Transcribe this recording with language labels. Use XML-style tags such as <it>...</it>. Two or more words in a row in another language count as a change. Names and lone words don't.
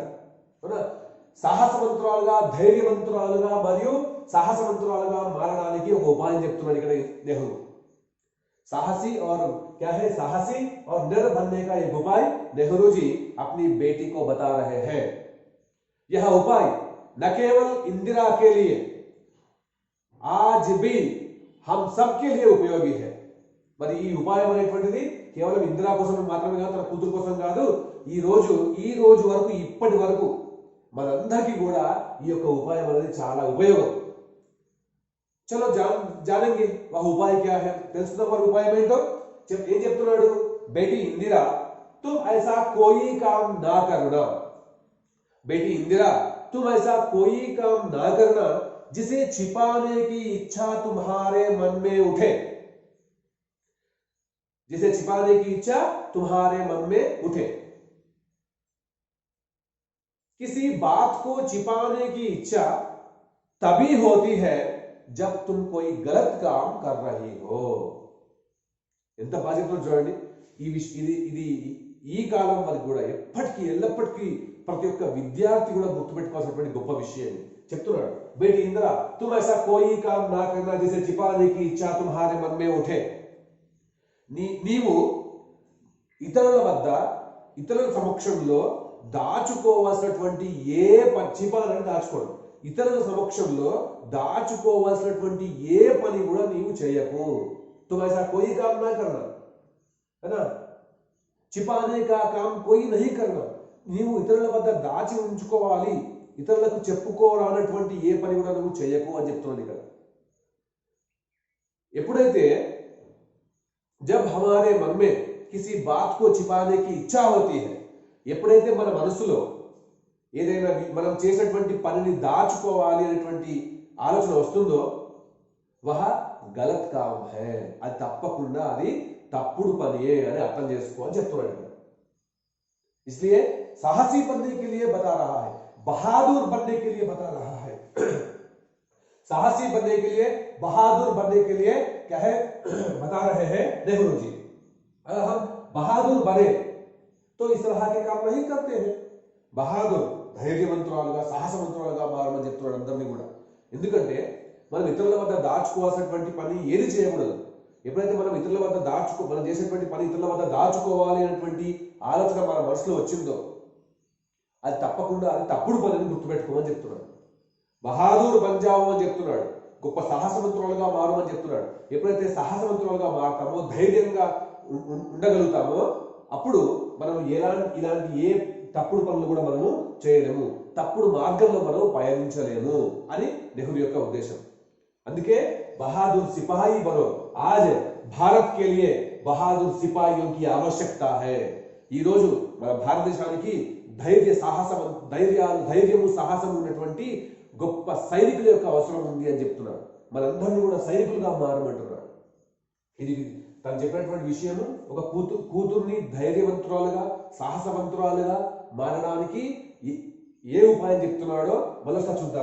<te>సాహసవంతురాలుగా, ధైర్యవంతురాలుగా మరియు సాహసవంతురాలుగా మారడానికి ఒక ఉపాయం చెప్తున్నాడు ఇక్కడ నెహ్రూ.</te> <hi>साहसी और क्या है, साहसी और निडर बनने का एक उपाय नेहरू जी अपनी बेटी को बता रहे हैं. यह उपाय न केवल इंदिरा के लिए, आज भी हम सबके लिए उपयोगी है.</hi> <te>మరి ఈ ఉపాయం అనేటువంటిది కేవలం ఇందిరా కోసం మాత్రమే కాదు, తన కూతురు కోసం కాదు, ఈ రోజు వరకు, ఇప్పటి వరకు మనందరికీ కూడా ఈ యొక్క ఉపాయం అనేది చాలా ఉపయోగం.</te> <hi>चलो जानेंगे वह उपाय क्या है,</hi> <te>తెలుసుకుందాం మరి ఉపాయం ఏంటో. ఏం చెప్తున్నాడు,</te> <hi>बेटी इंदिरा तुम ऐसा कोई काम ना करना, बेटी इंदिरा तुम ऐसा कोई काम ना करना जिसे छिपाने की इच्छा तुम्हारे मन में उठे, जिसे छिपाने की इच्छा तुम्हारे मन में उठे. किसी बात को छिपाने की इच्छा तभी होती है जब तुम कोई गलत काम कर रही हो.</hi> <te>ఎంత బాధ్యతతో చూడండి. ఇది ఈ కాలం వరకు కూడా ఎప్పటికీ ఎల్లప్పటికీ ప్రతి ఒక్క విద్యార్థి కూడా గుర్తుపెట్టుకోవాల్సినటువంటి గొప్ప విషయం చెప్తున్నాడు.</te> <hi>बेटी इंदिरा तुम ऐसा कोई काम ना करना जिसे छिपाने की इच्छा तुम्हारे मन में उठे.</hi> <te>నీవు ఇతరుల సమక్షంలో దాచుకోవాల్సినటువంటి చిపాలని దాచుకోవడం, ఇతరుల సమక్షంలో దాచుకోవాల్సినటువంటి ఏ పని కూడా నీవు చేయకు.</te> <hi>तुम ऐसा कोई काम ना करना, है ना. छिपाने का काम कोई नहीं करना.</hi> <te>నీవు ఇతరుల వద్ద దాచి ఉంచుకోవాలి, ఇతరులకు చెప్పుకోరానటువంటి ఏ పని కూడా నువ్వు చేయకు అని చెప్తున్నాను ఇక్కడ.</te> <hi>ఎప్పుడైతే जब हमारे मन में किसी बात को छिपाने की इच्छा होती है,</hi> <te>ఎప్పుడైతే మన మనసులో ఏదైనా మనం చేసినటువంటి పనిని దాచుకోవాలి అనేటువంటి ఆలోచన వస్తుందో</te> <hi>वह गलत काम है,</hi> <te>అది తప్పకుండా అది తప్పుడు పనియే అని అర్థం చేసుకో అని చెప్తున్నాడు ఇక్కడ.</te> <hi>इसलिए साहसी बनने के लिए बता रहा है, बहादुर बनने के लिए बता रहा है. साहसी बनने के लिए, बहादुर बनने के लिए क्या है बता रहे हैं नेहरू जी. अगर हम बहादुर बने तो इस तरह के काम नहीं करते हैं.</hi> <te>బహాదూర్ ధైర్యవంతురాలుగా సాహసవంతురాలుగా మారమని చెప్తున్నాడు అందరినీ కూడా. ఎందుకంటే మనం ఇతరుల వద్ద దాచుకోవాల్సినటువంటి పని ఏది చేయకూడదు. ఎప్పుడైతే మనం ఇతరుల వద్ద మనం చేసేటువంటి పని ఇతరుల వద్ద దాచుకోవాలి అనేటువంటి ఆలోచన మన మనసులో వచ్చిందో అది తప్పకుండా అది తప్పుడు పనిని గుర్తుపెట్టుకోమని చెప్తున్నాడు.</te> <hi>बहादुर बन जाओ</hi> <te>అని చెప్తున్నాడు, గొప్ప సాహసవంతురాలుగా మారమని చెప్తున్నాడు. ఎప్పుడైతే సాహసవంతురాలుగా మారుతామో, ధైర్యంగా ఉండగలుగుతామో అప్పుడు మనం ఇలాంటి ఏ తప్పుడు పనులు కూడా మనము చేయలేము, తప్పుడు మార్గంలో మనం పయనించలేము అని నెహ్రూ యొక్క ఉద్దేశం.</te> <hi>అందుకే बहादुर सिपाही बनो, आज भारत के लिए बहादुर सिपाहियों की आवश्यकता है.</hi> <te>ఈ రోజు మన భారతదేశానికి ధైర్యము సాహసం ఉన్నటువంటి గొప్ప సైనికుల యొక్క అవసరం ఉంది అని చెప్తున్నాడు. మనందరినీ కూడా సైనికులుగా మారమంటున్నాడు. ఇది తను చెప్పినటువంటి విషయము ఒక కూతుర్ని ధైర్యవంతురాలుగా సాహసవంతురాలుగా మారడానికి ఏ ఉపాయం చెప్తున్నాడో మరోసారి చూద్దాం.</te>